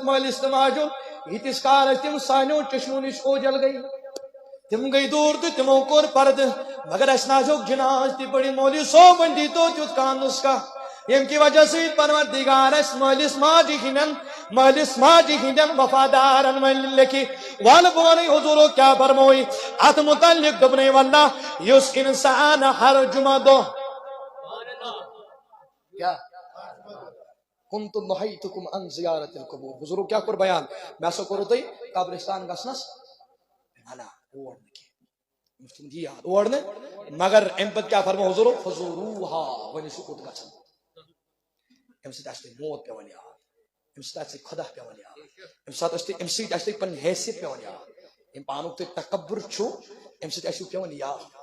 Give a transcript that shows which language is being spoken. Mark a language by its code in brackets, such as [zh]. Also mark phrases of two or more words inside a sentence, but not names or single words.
[ks] مٲلِس تہٕ ماجہِ ہُنٛد ییٖتِس کالس تِم سانیو چشمو نِش اوجل گٔے تِم گٔے دوٗر تہٕ تِمو کوٚر پردٕ مگر اَسہِ نہ حظ ہیوٚک جناز تہِ پٔرِتھ مولوی صٲبن دیٖتو تیُتھ کانٛہہ نُسخہ ییٚمہِ کہِ وجہ سۭتۍ پروردگار اَسہِ مٲلِس ماجہِ ہِنٛدٮ۪ن وفادارن وۄنۍ لیکھِ وَلہٕ بہٕ وَنَے حضوٗرو کیٛاہ فرمووُے اَتھ مُتعلق دوٚپنَے واللہ یُس اِنسان ہر جمعہ دۄہ کیٛاہ [ar] كنت نهيتكم عن زيارة القبور [ks] حضورو کیا کوٚر بیان مےٚ ہسا کوٚروٕ تۄہہِ قبرستان گژھنس منع اور نہٕ کینٛہہ مےٚ چھُ تھومُت یہِ یاد اور نہٕ مگر امہِ پتہٕ کیٛاہ فرمو حضوٗرو فزوروٗہا وۄنۍ ٲسِو کوٚت گژھان امہِ سۭتۍ آسہِ تۄہہِ موت پیٚوان یاد امہِ سۭتۍ آسہِ تۄہہِ خۄدا پیٚوان یاد امہِ سۭتۍ آسہِ تۄہہِ پنٕنۍ حیثیت پیٚوان یاد ییٚمہِ پانُک تۄہہِ تکبر چھُ امہِ سۭتۍ آسِوٕ پیٚوان یاد